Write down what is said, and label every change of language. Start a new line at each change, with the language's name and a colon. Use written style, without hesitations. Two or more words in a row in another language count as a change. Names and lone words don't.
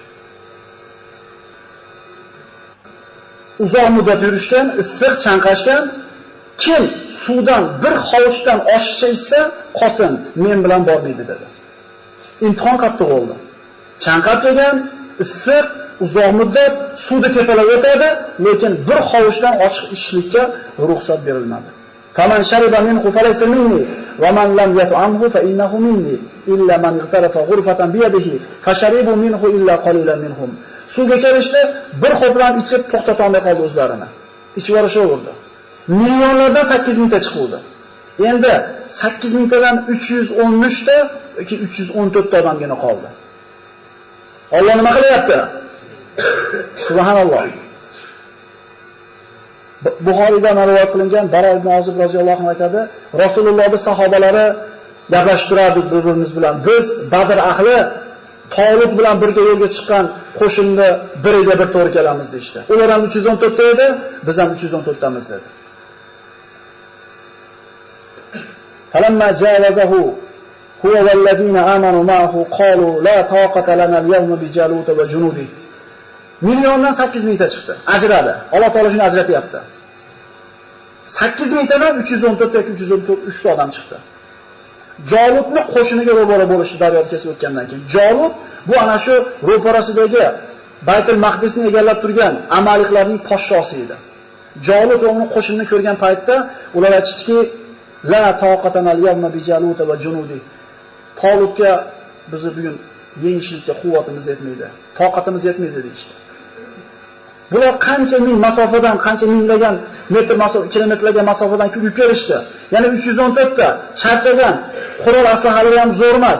Uzbek: Uzoq muddat yurishgan, issiq chanqashgan, kim suvdan bir hovuchdan oshiqcha ichsa, qolsin, men bilan bormaydi dedi. imtihon qattiq bo'ldi. Chanqab kelgan, issiq, uzoq muddat suvda tepalab o'tadi, lekin bir hovuchdan ochiq ichishlikka ruxsat berilmadi.
Arabic: فمن شرب منه فليس مني ومن لم يطعمه فإنه مني إلا من اغترف غرفة بيده فشربوا منه إلا قليلا منهم.
Uzbek: Suvga kelishdi, bir xo'plam ichib to'xtata olmay qoldi o'zlarini. Ichib yurishaverdi. Millionlardan 8 mingta chiqdi. Endi 8 mingtadan 313 ta yoki 314 ta odamgina qoldi. Alloh nima qilyapti? Subhanalloh. Buxoriyda rivoyat qilingan Bara ibn Ozib
Arabic: رضي الله عنه
Uzbek: aytadi, Rasulullohning sahobalari gaplashib turardik bir-birimiz bilan. Biz Badr ahli Tolut bilan birga yo'lga chiqqan qo'shinni biriga bir to'g'ri kelamiz deydi. Ular ham 314 ta edi, biz ham 314 tamiz dedi.
Arabic: فلما جاوزه هو والذين آمنوا معه قالوا لا طاقة لنا اليوم بجالوت وجنوده.
Uzbek: Milliondan 8 mingta chiqdi. Ajradi. Alloh taolo shuni ajratyapti. 8 mingtadan 314 yoki 303 ta odam chiqdi. Jalutni qo'shiniga ro'bara bo'lishdi daryoni kesib o'tgandan keyin. Jalut bu ana shu ro'parasidagi Baytul Maqdisni egallab turgan Amaliklarning podshosi edi. Jalut uning qo'shinini ko'rgan paytda ular aytishdiki,
Arabic: لا طاقتنا اليوم بجالوت وجنوده.
Uzbek: Talutga bizni bugun yengishlikka quvvatimiz yetmaydi. Toqatimiz yetmaydi deydi. Bular qancha ming masofadan, qancha minglagan metr kilometrlarga masofadan yurib kelishdi. Yana 314 ta charchagan qurol aslahalari ham zo'r emas.